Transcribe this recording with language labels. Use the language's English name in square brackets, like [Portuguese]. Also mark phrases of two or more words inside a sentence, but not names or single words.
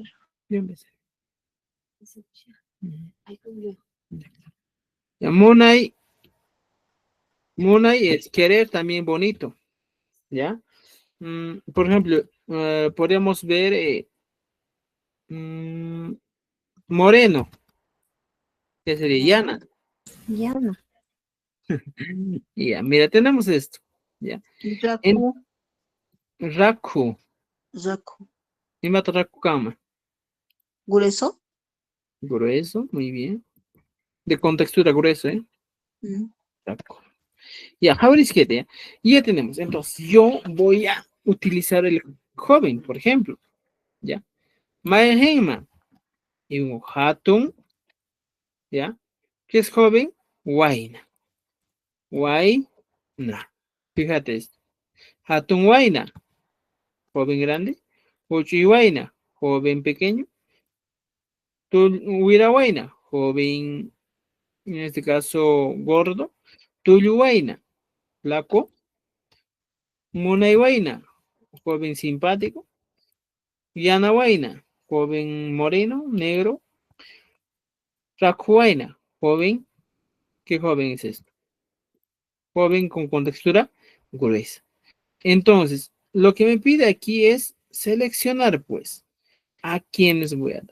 [Spanish] Yo empecé. Ya, Munay, Munay es querer también bonito, ¿ya? Por ejemplo, podríamos ver moreno, que sería llana. Llana. Ya, mira, tenemos esto. Ya. En Raku. raku, Raku. [Quechua] imata raku kama. [Spanish] Grueso. Grueso, muy bien. De contextura grueso, ¿eh? Mm. Raku. Ya, Jaurisquete, ya. Ya tenemos. Entonces, yo voy a utilizar el joven, por ejemplo. Ya. Maehema. Y un hatun, ¿ya? ¿Qué es joven? [Quechua] Waina. Waina. [Spanish] Fíjate esto. [Quechua] Hatun waina, [Spanish] joven grande. [Quechua] Uchi waina, [Spanish] joven pequeño. [Quechua] Huira waina, [Spanish] joven, en este caso, gordo. [Quechua] Tuyu waina, flaco. Munay waina, [Spanish] joven simpático. [Quechua] Yana waina, [Spanish] joven moreno, negro. [Quechua] Raku waina, joven. [Spanish] ¿Qué joven es esto? Joven con contextura gruesa. Entonces, lo que me pide aquí es seleccionar, pues, a quienes voy a dar.